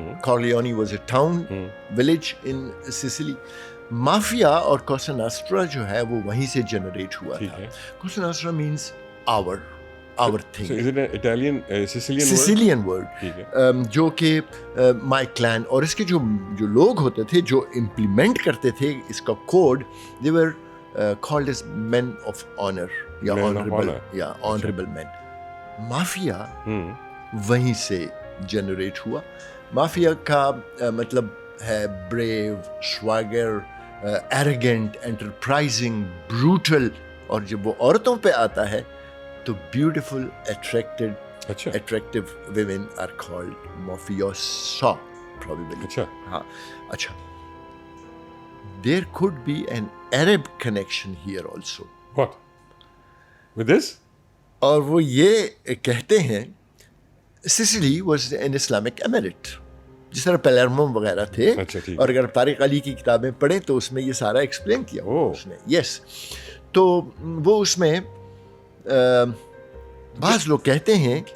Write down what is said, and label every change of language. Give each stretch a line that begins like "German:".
English: Corleone was a town, village in Sicily.
Urdu: Mafia اور کوسا ناسٹرا جو ہے وہ وہیں سے جنریٹ ہوا تھا. Khosa ناسٹرا means
English: our thing. So is it an Italian, Sicilian word,
Urdu: جو کہ
English: my clan,
Urdu: اور اس کے جو لوگ ہوتے تھے جو امپلیمنٹ کرتے تھے اس کا code,
English: they were called as men of honor
Urdu: یا
English: honorable men.
Urdu: مافیا وہیں سے جنریٹ ہوا. مافیا کا مطلب ہے بریو, سواگر, ایروگینٹ, انٹرپرائزنگ, بروٹل, اور جب وہ عورتوں پہ آتا ہے تو beautiful,
English: attractive women are called mafiosa probably.
Urdu: ہاں, اچھا.
English: There could be an Arab connection here also. What? With this?
Urdu: اور وہ یہ کہتے ہیں
English: Sicily was an Islamic emirate,
Urdu: جس طرح پیلرمو وغیرہ تھے. اور اگر طارق علی کی کتابیں پڑھیں تو اس میں یہ سارا ایکسپلین کیا اس نے. یس, تو وہ اس میں بعض لوگ کہتے ہیں